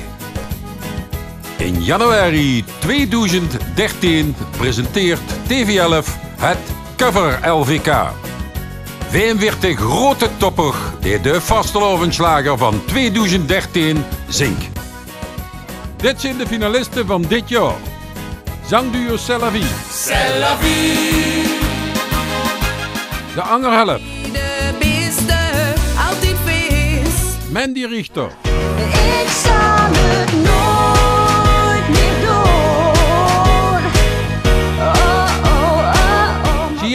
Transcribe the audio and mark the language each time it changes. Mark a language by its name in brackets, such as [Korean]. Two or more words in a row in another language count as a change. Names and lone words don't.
[Dutch] In januari 2013 presenteert TV11 het Cover LVK. 45 grote toppers die de vastelavondslager van 2013 zingt. Dit zijn de finalisten van dit jaar. Zangduo C'est la vie. C'est la vie. De Angerhelp. De beste, altijd feest. Mandy Richter. Ik zal het nooit meer doen. Oh, oh, oh, oh.